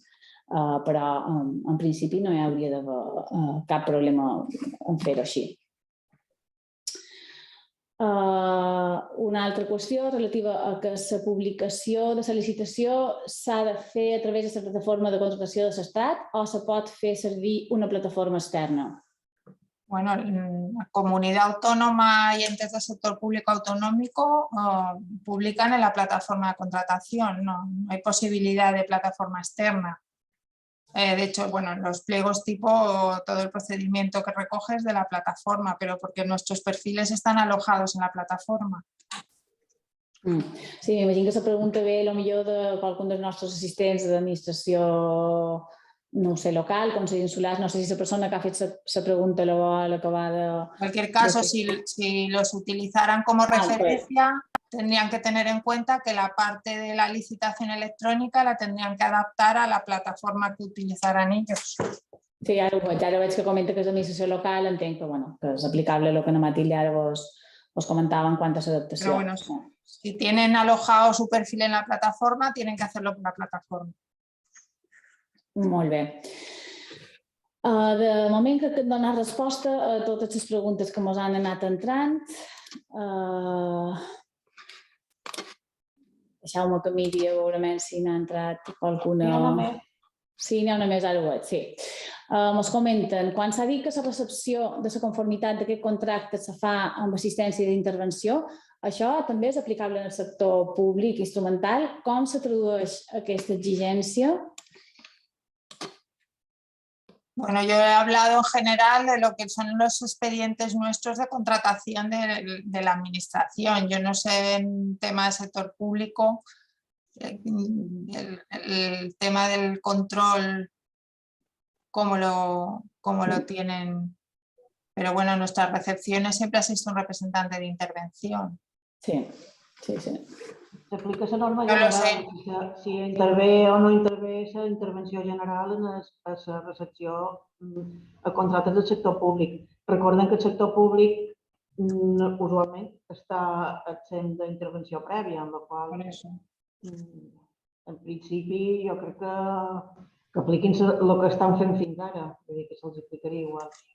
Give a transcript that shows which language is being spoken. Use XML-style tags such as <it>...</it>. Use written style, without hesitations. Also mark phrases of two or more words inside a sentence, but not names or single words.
<ca>Però, en principi, no hi hauria d'haver cap problema en fer-ho així. Una altra qüestió relativa a que la publicació de la licitació s'ha de fer a través de la plataforma de contratació de l'Estat o se pot fer servir una plataforma externa?</ca> <es>Bueno, la comunidad autónoma y entes del sector público autonómico publican en la plataforma de contratación, no hay posibilidad de plataforma externa. De hecho, bueno, en los pliegos tipo todo el procedimiento que recoges de la plataforma, pero porque nuestros perfiles están alojados en la plataforma.</es> <ca>Sí, m'imagino que la pregunta ve potser de qualcun dels nostres assistents d'administració, no sé, local, Consell Insular, no sé si la persona que ha fet la pregunta la vol acabar de...</ca> <es>En cualquier caso, si los utilizaran como referencia, tendrían que tener en cuenta que la parte de la licitación electrónica la tendrían que adaptar a la plataforma que utilizaran ellos.</es> <ca>Sí, ara veig que comenta que és administració local, entenc que és aplicable el que en Matilde ara vos comentava en quant a l'adaptació.</ca> <es>Pero bueno, si tienen alojado su perfil en la plataforma, tienen que hacerlo por la plataforma.</es> <ca>Molt bé. De moment crec que et donar resposta a totes les preguntes que ens han anat entrant. Deixeu-me que miri a veure si n'ha entrat qualcuna... N'hi ha una més. Sí, n'hi ha una més, ara ho veig, sí. Ens comenten, quan s'ha dit que la recepció de la conformitat d'aquest contracte se fa amb assistència d'intervenció, això també és aplicable en el sector públic instrumental. Com se tradueix aquesta exigència?</ca> <es>Bueno, yo he hablado en general de lo que son los expedientes nuestros de contratación de la administración. Yo no sé en tema de sector público, el tema del control, cómo lo tienen. Pero bueno, en nuestras recepciones siempre existe un representante de intervención. Sí.</es> <ca>S'aplica la norma</ca> <es>No lo</es> <ca>general, si intervé o no intervé la intervenció general en la recepció a contractes del sector públic. Recordem que el sector públic usualment està exempt d'intervenció prèvia, amb la qual en principi jo crec que apliquin el que estan fent fins ara, vull dir que se'ls aplicaria igual.</ca>